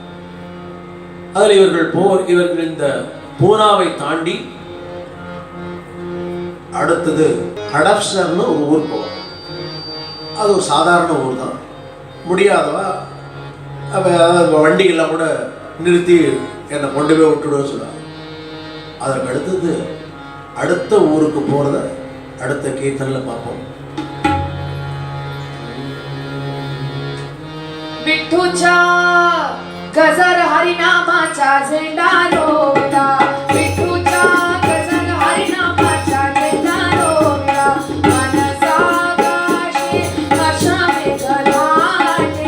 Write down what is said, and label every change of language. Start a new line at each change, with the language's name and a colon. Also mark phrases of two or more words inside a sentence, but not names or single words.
Tamil: அதில் இவர்கள் இந்த பூனாவை தாண்டி அடுத்தது ஹடப்சர்னு ஒரு ஊர் போவாங்க. அது ஒரு சாதாரண ஊர் தான். முடியாதவா வண்டிகள்லாம் கூட நிறுத்தி என்னை கொண்டு போய் விட்டுடுவோம் சொல்லுவாங்க. அதற்கு அடுத்தது அடுத்த ஊருக்கு போகிறத அடுத்த கீர்த்தனில் பார்ப்போம்.
Marathi: विठूच्या गजर हरिनामाचा झेंडा रोवला. विठूच्या गजर हरिनामाचा झेंडा रोवला. मनसाकाशी हर्षा मेघधाटे.